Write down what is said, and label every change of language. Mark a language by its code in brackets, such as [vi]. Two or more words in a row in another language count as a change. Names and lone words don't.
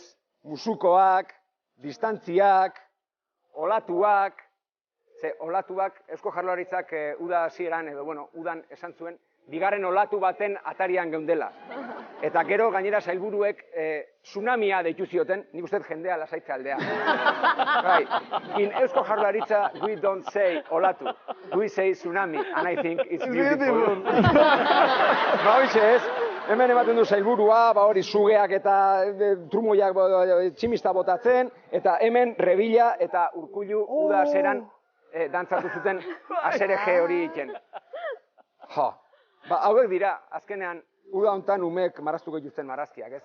[eu] Musukoak, distantziak, olatuak, olatuak, Eusko Jaurlaritzak uda hasieran edo, udan esan zuen, bigarren olatu baten atarian geundela. Eta gero, gainera sailburuek tsunamia deitu zioten, nik uste jendea lasaitze aldea. [en] In Eusko Jaurlaritza, we don't say olatu, we say tsunami, and I think it's beautiful. [eu] Hoxe ez, hemen ematen du sailburua, hori sugeak eta trumoiak tximista botatzen, eta hemen Rebila eta Urkullu uda aseran dantzatu zuten asereje hori egiten. Hauek dira, azkenean, uda hontan umeek marraztuko dituzten marrazkiak, ez?